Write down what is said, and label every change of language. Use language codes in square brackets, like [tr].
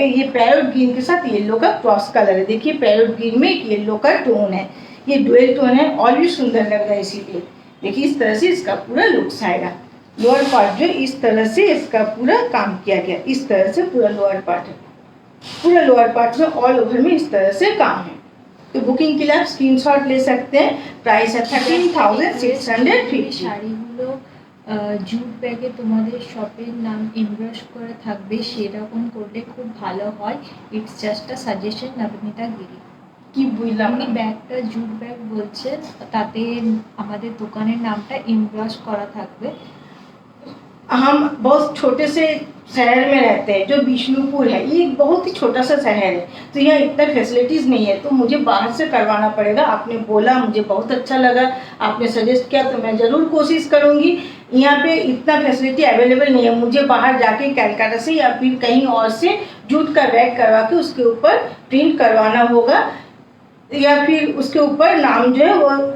[hi] ये parrot green के साथ येलो का क्रॉस कलर है। देखिए पैरोट ग्रीन में एक येलो का टोन है, ये डुअल टोन है और भी सुंदर लग रहा है इसीलिए। देखिए इस तरह से इसका पूरा लुक्स आएगा। लोअर पार्ट जो इस तरह से इसका पूरा काम किया गया, इस तरह से पूरा लोअर पार्ट है, पूरा लोअर पार्ट में ऑल ओवर में इस तरह से काम है। तो बुकिंग के लिए आप स्क्रीनशॉट ले सकते हैं। प्राइस है 13,650। [bn] শাড়িগুলো জুট ব্যাগে তোমাদের শপের নাম এমব্রশ করে থাকবে, সেরকম করলে খুব ভালো হয়। [en] It's just a suggestion. Nabanita Giri [bn] কি বুঝলাম আপনি ব্যাগটা জুট ব্যাগ বলছেন, তাতে আমাদের দোকানের নামটা এমব্রশ করা থাকবে। [hi] हम बहुत छोटे से शहर में रहते हैं जो विष्णुपुर है, ये एक बहुत ही छोटा सा शहर है, तो यहाँ इतना फैसिलिटीज़ नहीं है, तो मुझे बाहर से करवाना पड़ेगा। आपने बोला मुझे बहुत अच्छा लगा, आपने सजेस्ट किया तो मैं ज़रूर कोशिश करूँगी। यहाँ पे इतना फैसिलिटी अवेलेबल नहीं है, मुझे बाहर जाके कलकत्ता से या फिर कहीं और से जूट का बैग करवा के उसके ऊपर प्रिंट करवाना होगा या फिर उसके ऊपर नाम जो है वो